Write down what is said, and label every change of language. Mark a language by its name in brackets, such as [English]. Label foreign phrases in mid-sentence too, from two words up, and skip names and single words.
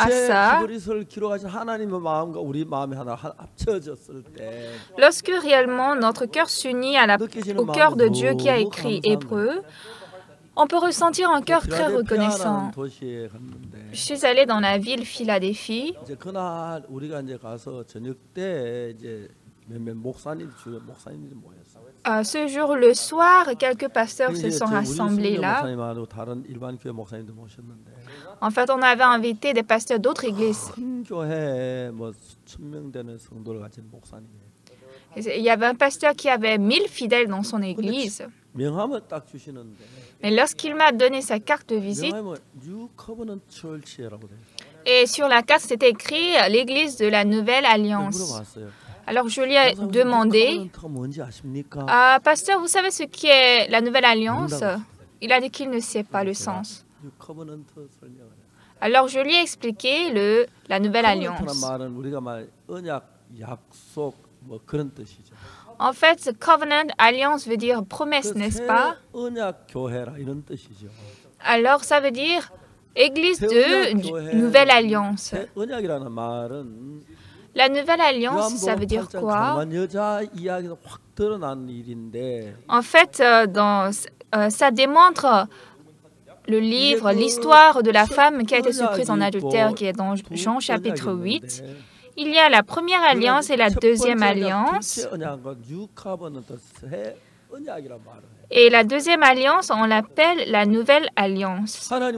[Korean] 실제 [French] ça, [Korean] 히브리서를 기록하신 하나님의 마음과 우리 마음이 하나 합쳐졌을 때 [French] lorsque réellement notre cœur s'unit au cœur de Dieu qui a écrit Hébreu, on peut ressentir un cœur très reconnaissant. [Korean] 도시에 갔는데 [French] Je suis allée dans la ville Philadelphie. [Korean] 이제 그날 우리가 이제 가서 저녁 때 이제 몇몇 주요 목사님들이 모였어요. [French] Ce jour, le soir, quelques pasteurs se sont rassemblés là. [Korean] 목사님하고 다른 일반 교회 목사님도 모셨는데 [French] En fait, on avait invité des pasteurs d'autres églises. [Korean] 큰 교회에 뭐 수천 명 되는 성도를 가진 목사님이에요. [French] Il y avait un pasteur qui avait 1000 fidèles dans son église. [Korean] 명함을 딱 주시는데 [French] Mais lorsqu'il m'a donné sa carte de visite, [Korean] 명함에 New Covenant Church라고 돼요. [French] et sur la carte, c'était écrit l'église de la Nouvelle Alliance. [Korean] 물어봤어요. [French] Alors je lui ai demandé, [Korean] 뭔지 아십니까? [French] pasteur, vous savez ce qu'est la Nouvelle Alliance? Il a dit qu'il ne sait pas le sens. [English] New Covenant [Korean] 설명을 해요. [French] Alors je lui ai expliqué la Nouvelle [Korean] Covenant라는 [French] Alliance. [Korean] 말은 우리가 말 언약, 약속 뭐 그런 뜻이죠. [French] En fait, covenant, alliance veut dire promesse, n'est-ce pas? [Korean] 언약 교회라 이런 뜻이죠. [French] Alors ça veut dire église de Nouvelle Alliance. [Korean] 새 언약이라는 말은 [French] La Nouvelle Alliance, ça veut dire quoi? [Korean] 가나안 여자 이야기가 확 드러난 일인데 [French] En fait, ça démontre le livre, l'histoire de la femme qui a été surprise en adultère, qui est dans Jean chapitre 8. Il y a la première alliance et la deuxième alliance. Et la deuxième alliance, on l'appelle la nouvelle alliance.